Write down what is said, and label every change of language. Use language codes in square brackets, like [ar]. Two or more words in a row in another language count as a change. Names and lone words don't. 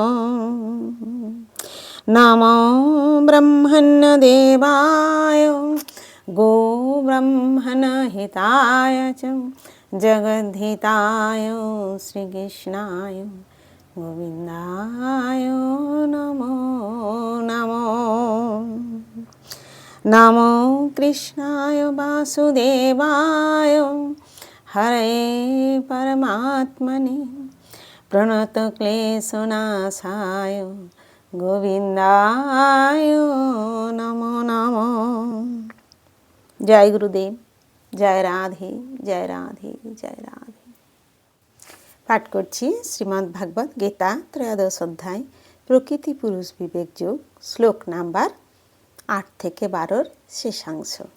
[sa] नमो ब्रह्मण्यदेवाय गोब्रह्मणहिताय च जगद्धिताय श्रीकृष्णाय गोविन्दाय नमो नमो। नमो कृष्णाय वासुदेवाय हरे परमात्मने प्रणतक्लेशनाशाय গোবিন্দায় নমো নমো। [bn] জয় গুরুদেব, জয় রাধে জয় রাধে জয় রাধে। পাঠ করছি শ্রীমদ্ ভাগবত গীতা ত্রয়োদশ অধ্যায় প্রকৃতি পুরুষ বিবেক যোগ, শ্লোক নাম্বার 8 থেকে 12 শেষাংশ।